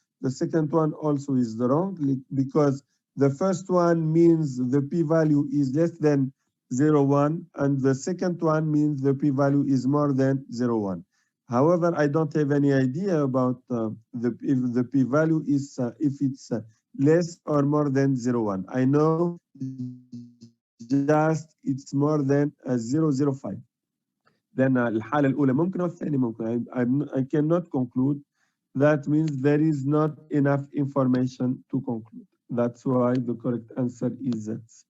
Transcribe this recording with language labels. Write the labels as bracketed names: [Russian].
[English] The second one also is wrong because the first one means the p-value is less than 0.1 and the second one means the p-value is more than 0.1. However, I don't have any idea about if the p-value is if it's less or more than 0.1. I know just it's more than 0.05. [Arabic] Then الحالة الأولى ممكن والثانية ممكن. [English] I cannot conclude. That means there is not enough information to conclude. That's why the correct answer is that.